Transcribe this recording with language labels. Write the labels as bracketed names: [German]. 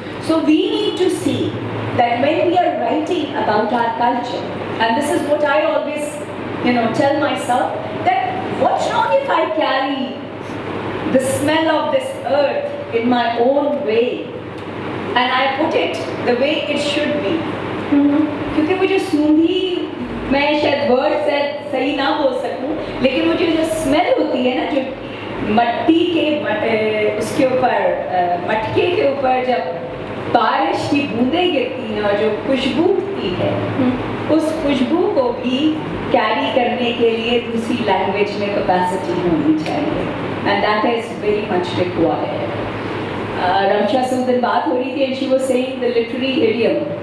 [English] So we need to see that when we are writing about our culture, and this is what I always, tell myself, that what's wrong if I carry the smell of this earth in my own way, and I put it the way it should be. [Hindi] क्योंकि मुझे सूंघी, मैं शायद word से सही ना बोल सकूं, लेकिन मुझे जो स्मेल होती है ना, जो मट्टी के उसके ऊपर मटके के ऊपर जब बारिश की बूंदें गिरती हैं और जो खुशबू होती है, उस खुशबू को भी कैरी करने के लिए दूसरी लैंग्वेज में कैपेसिटी होनी चाहिए, [English] And that is very much required. [Hindi] Ramsha से उस दिन बात हो रही थी, [English] and she was saying the literary idiom.